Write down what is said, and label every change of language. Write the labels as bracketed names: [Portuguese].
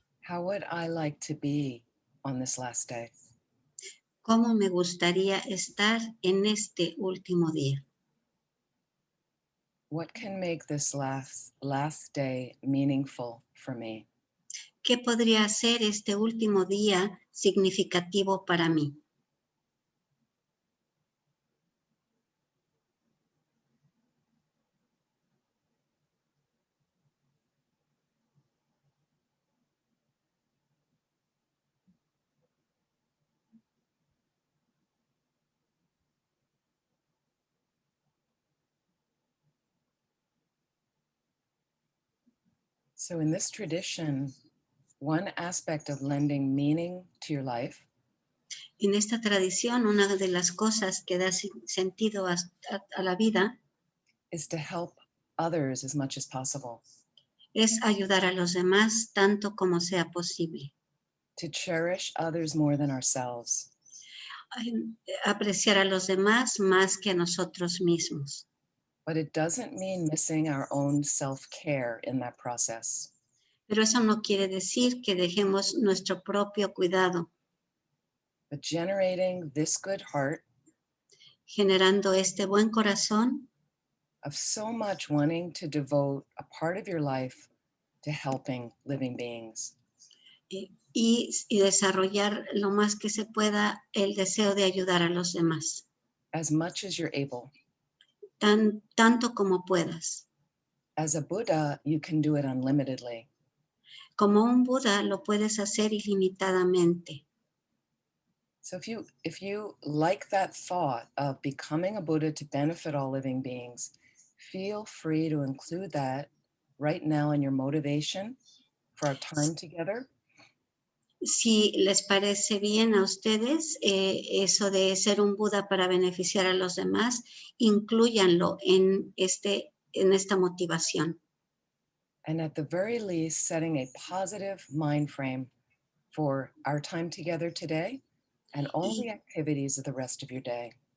[English] How would I like to be on this last day? [Spanish] ¿Cómo me gustaría estar en este último día? [English] What can make this last day meaningful for me? [Spanish] ¿Qué podría ser este último día significativo para mí? [English] So in this tradition, one aspect of lending meaning to your life [Spanish] En esta tradición, una de las cosas que da sentido a la vida [English] is to help others as much as possible. [Spanish] es ayudar a los demás tanto como sea posible. [English] To cherish others more than ourselves. [Spanish] Apreciar a los demás más que a nosotros mismos. [English] But it doesn't mean missing our own self-care in that process. [Spanish] Pero eso no quiere decir que dejemos nuestro propio cuidado. [English] But generating this good heart [Spanish] generando este buen corazón [English] of so much wanting to devote a part of your life to helping living beings. [Spanish] Y desarrollar lo más que se pueda el deseo de ayudar a los demás. [English] As much as you're able. [Spanish] tanto como puedas. [English] As a Buddha, you can do it unlimitedly. [Spanish] Como un Buda lo puedes hacer ilimitadamente. [English] So if you like that thought of becoming a Buddha to benefit all living beings, feel free to include that right now in your motivation for our time together. [Spanish] Si les parece bien a ustedes eso de ser un Buda para beneficiar a los demás, inclúyanlo en esta motivación. [English] And at the very least, setting a positive mind frame for our time together today and all the activities of the rest of your day.